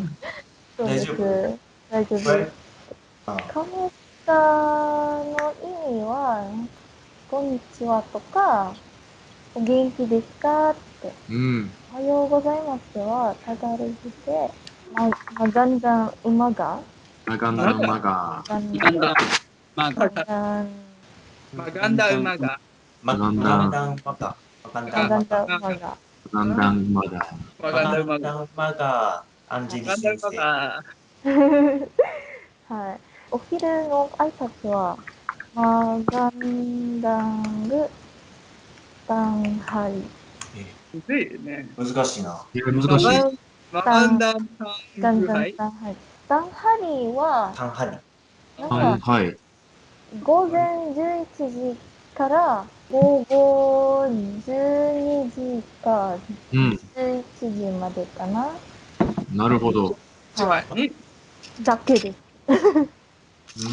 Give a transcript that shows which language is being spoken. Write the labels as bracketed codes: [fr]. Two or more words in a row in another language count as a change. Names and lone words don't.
[ja] そうです。大丈夫です。カムスターの意味は、こんにちはとか、お元気ですかって。おはようございますは、タガログで、 [tl] magandang umaga。 magandang umaga。 magandang umaga。 magandang umaga。magandang umaga。 [ja] アンジェリ先生。はい。お昼の挨拶は、 [tl] magandang tanghali。 [ja] 難しいな。難しい。 [tl] magandang tanghali。 [ja] tanghali は、なんか、午前11時から午後12時か11時までかな。なるほど。だけです。